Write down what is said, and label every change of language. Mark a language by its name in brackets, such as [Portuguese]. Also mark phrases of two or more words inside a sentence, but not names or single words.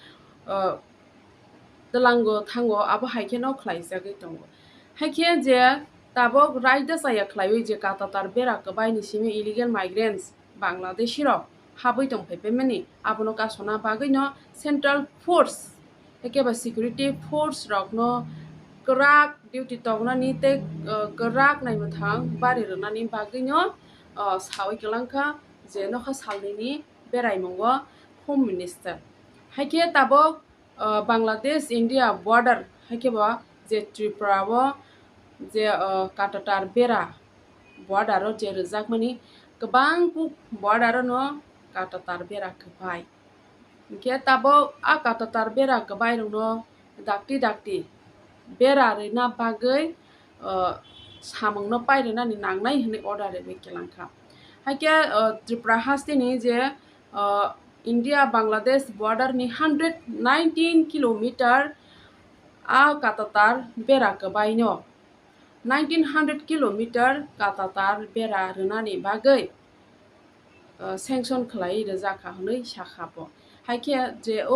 [Kok Borok] तलांगो थांगो आबो हायके न खलायजागै दंगो हायके जे ताबो रायदो जाया खलायै जे काटाटार बेरा कबाय निसिमे [English] illegal migrants [Kok Borok] बांग्लादेशी रो हाबै दंफैबेमनि आबनो कासना बागैनो [English] central force [Kok Borok] एकेबा [English] security force [Kok Borok] रकनो गराक डिउटी तंनानि ते गराक नायनो थां बारि रनानि बागैनो सावै गलांखा जे नखा सालनिनि बेरायमंगो [English] home minister [Kok Borok] हायके ताबो बांग्लादेश इंडिया बॉर्डर हायकेबा जे त्रिपुरावो जे काटाटार बेरा बॉर्डर जे रजाकमानि गोबां बॉर्डर न काटाटार बेरा कबाय के ताबो आ काटाटार बेरा कबाय रनो दाक्ति दाक्ति बेरा रेना बागै सामंनो पायरेनानि नांनाय होनै अर्डार बे केलांखा हायके त्रिपुरा हास्तेनि जे इंडिया बांग्लादेश बॉर्डर नि 119 किलोमीटर आ काटाटार बेरा कबायनो 1900 किलोमीटर काटाटार बेरा रेनानि बागै सेंक्शन खलायै रजाखा होनै साखाबो हायके जे